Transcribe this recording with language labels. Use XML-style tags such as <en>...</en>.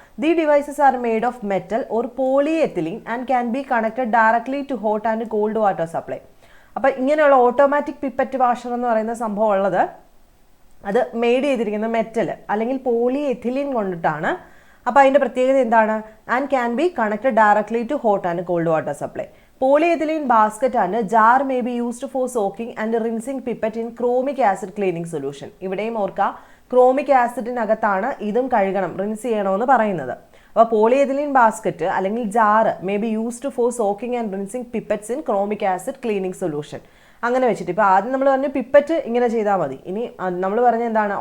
<en>The devices are made of metal or polyethylene and can be connected directly to hot and cold water supply.</en> <ml>അപ്പോൾ ഇങ്ങനെയുള്ള automatic pipette washer എന്ന് പറയുന്ന സംഭവം ഉള്ളത്, അത് made ചെയ്തിരിക്കുന്ന മെറ്റൽ അല്ലെങ്കിൽ പോളിയെത്തിലീൻ കൊണ്ടിട്ടാണ്. അപ്പോൾ അതിൻ്റെ പ്രത്യേകത എന്താണ്?</ml> <en>And can be connected directly to hot and cold water supply. Polyethylene basket and jar may be used for soaking and rinsing pipette in chromic acid cleaning solution.</en> <ml>ഇവിടെയും ഓർക്കുക, chromic ആസിഡിനകത്താണ് ഇതും കഴുകണം, rinse ചെയ്യണമെന്ന് പറയുന്നത്.</ml> <en>അപ്പോൾ polyethylene basket അല്ലെങ്കിൽ jar may be used for soaking and rinsing pipettes in chromic acid cleaning solution.</en> <ml>അങ്ങനെ വെച്ചിട്ട് ഇപ്പോൾ ആദ്യം നമ്മൾ പറഞ്ഞു പിപ്പറ്റ് ഇങ്ങനെ ചെയ്താൽ മതി. ഇനി നമ്മൾ പറഞ്ഞ എന്താണ്?</ml>